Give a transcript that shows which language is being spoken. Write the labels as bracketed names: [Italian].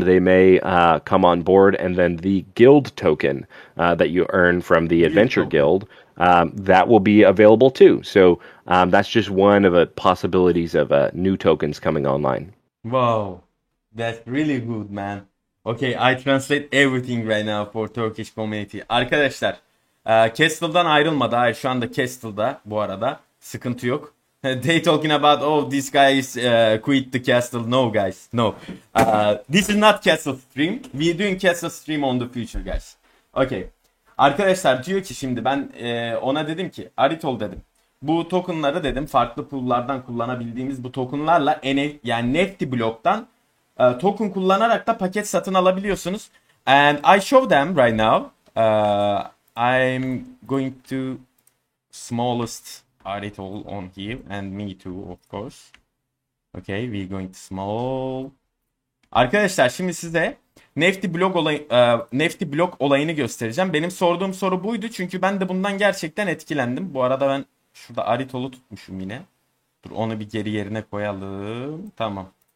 [English] They may come on board, and then the guild token that you earn from the Adventure Guild, that will be available too. So that's just one of the possibilities of new tokens coming online. Wow. That's really good, man. Okay, I translate everything right now for Turkish community. [Turkish] Arkadaşlar, Castle'dan ayrılmadı. Hayır, şu anda Castle'da bu arada. Sıkıntı yok. [English] They talking about, oh, this guy is quit the castle. No, guys, no. This is not castle stream. We doing castle stream on the future, guys. Okay. [Turkish] Arkadaşlar diyor ki şimdi ben ona dedim ki Aridhol dedim. Bu tokenları dedim farklı pool'lardan kullanabildiğimiz bu tokenlarla yani Nifty bloktan token kullanarak da paket satın alabiliyorsunuz. [English] And I show them right now. I'm going to smallest Aridhol on here and me too of course. Okay, we going to small. [Turkish] Arkadaşlar şimdi size Nifty blok olayını göstereceğim. Benim sorduğum soru buydu çünkü ben de bundan gerçekten etkilendim. Bu arada ben şurada Aridhol'u tutmuşum yine. Dur onu bir geri yerine koyalım. Tamam.